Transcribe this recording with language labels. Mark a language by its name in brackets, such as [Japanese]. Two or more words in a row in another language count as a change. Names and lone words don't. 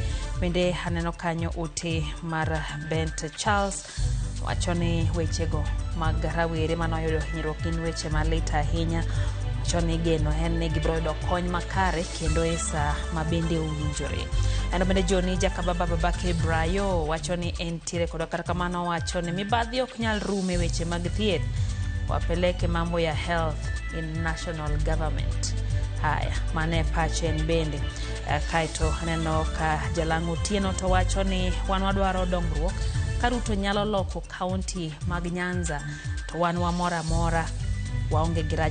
[Luo (Kenya and Tanzania)] Bende aneno kanyo ote mar Bent Charles wacho ni wechego mag rawere manoyudo hinyruok gin weche malit ahinya. Wacho ni geno en ni gibiro yudo kony makare kendo e saa mabende owinjore. Eno bende Joni Jakababa Babake Brayo wacho ni entiere kod kata kamano wacho ni mibadhi ok nyal rume weche mag thieth. [Swahili] Wapeleke mambo ya [English] health in national government. [Luo (Kenya and Tanzania)] Haya, mane pachen bende. Kaito aneno ka Jalango Tieno to wacho ni wan wadwaro dongruok. Ka Ruto nyalo loko kaunti mag Nyanza to wan wamora mora waonge giraj.